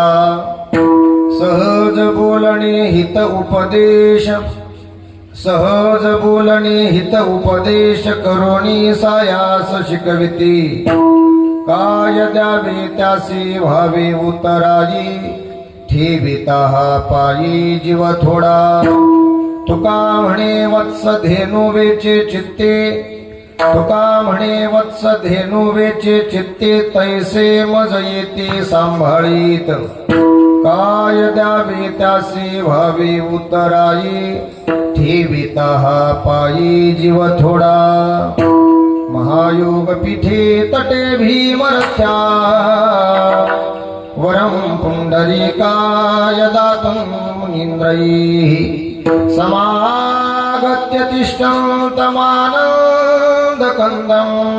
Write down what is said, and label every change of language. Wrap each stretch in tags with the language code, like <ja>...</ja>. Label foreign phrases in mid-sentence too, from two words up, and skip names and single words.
<mr>सहज बोलणे हित उपदेश सहज बोलणे हित उपदेश करोनी सायास शिकविती. काय द्यावे त्यासी व्हावे उतराई ठेविता हा पायी जीव थोडा. तुका म्हणे वत्स धेनु वेचे चित्ते तुका म्हणे वत्स धेनु वेचे चित्ते तैसे मज येते सांभाळीत काय द्यावे त्यासी व्हावे उतराई ठेविता हा पायी जीव थोडा</mr> <sa>महायोग पीठे तटे भीमरथ्या वरं पुंडरीकाय दातुं मुनीन्द्रैः समागत्य तिष्ठं तमानन्दकन्दम्</sa>